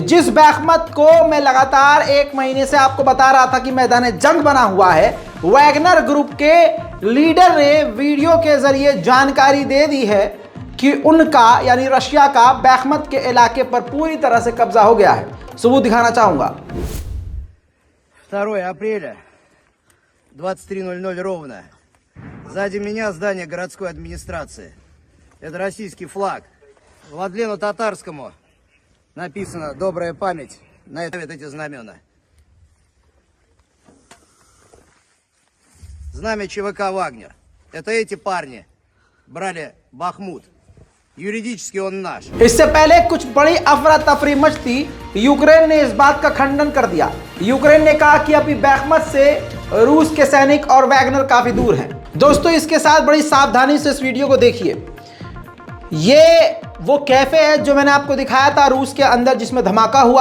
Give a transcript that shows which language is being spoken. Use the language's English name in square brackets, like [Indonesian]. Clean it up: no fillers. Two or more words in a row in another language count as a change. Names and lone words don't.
[Hindi] जिस बैखमत को मैं लगातार एक महीने से आपको बता रहा था कि मैदान जंग बना हुआ है, वैगनर ग्रुप के लीडर ने वीडियो के जरिए जानकारी दे दी है कि उनका यानी रशिया का बैखमत के इलाके पर पूरी तरह से कब्जा हो गया है। सबूत दिखाना चाहूंगा। [Russian] 2 апреля, 23:00 ровно. Сзади меня здание городской администрации. Это российский флаг. Владлену Татарскому написано «Добрая память» на эти знамена. Знамя ЧВК «Вагнер». Это эти парни брали Бахмут. юридически он наш. [Hindi] इससे पहले कुछ बड़ी अफरा तफरी मचती, यूक्रेन ने इस बात का खंडन कर दिया। यूक्रेन ने कहा कि अभी बैखमत से रूस के सैनिक और वैगनर काफी दूर हैं। दोस्तों, इसके साथ बड़ी सावधानी से इस वीडियो को देखिए। ये वो कैफे है जो मैंने आपको दिखाया था रूस के अंदर, जिसमें धमाका हुआ।